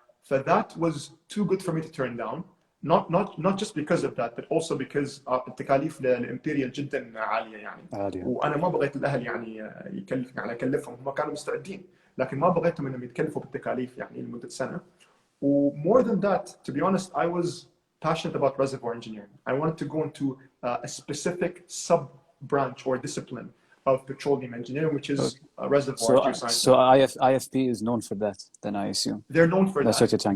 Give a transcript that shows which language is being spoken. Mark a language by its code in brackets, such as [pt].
[en] That was too good for me to turn down. Not just because of that, but also because [ar] التكاليف للإمبيريال جدا عالية وأنا ما بغيت الأهل أكلفهم. هم كانوا مستعدين لكن ما بغيتهم إنهم يتكلفوا بالتكاليف لمدة سنة. [en] More than that, to be honest, I was passionate about reservoir engineering. I wanted to go into a specific sub-branch or discipline of petroleum engineering, which is reservoir geoscience. So IFP is known for that, then I assume. They're known for That's that. What you're trying